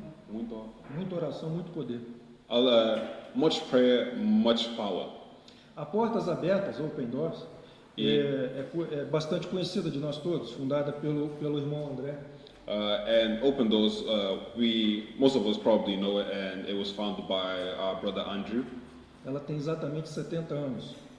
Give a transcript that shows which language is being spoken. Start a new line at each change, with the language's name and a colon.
Portuguese: Muita oração, muito poder.
English: much prayer, much power.
Portuguese: A Portas Abertas, Open Doors, é bastante conhecida de nós todos, fundada pelo irmão André.
English: And Open Doors, most of us probably know it, and it was founded by our brother Andrew.
Portuguese: Ela tem exatamente 70 anos.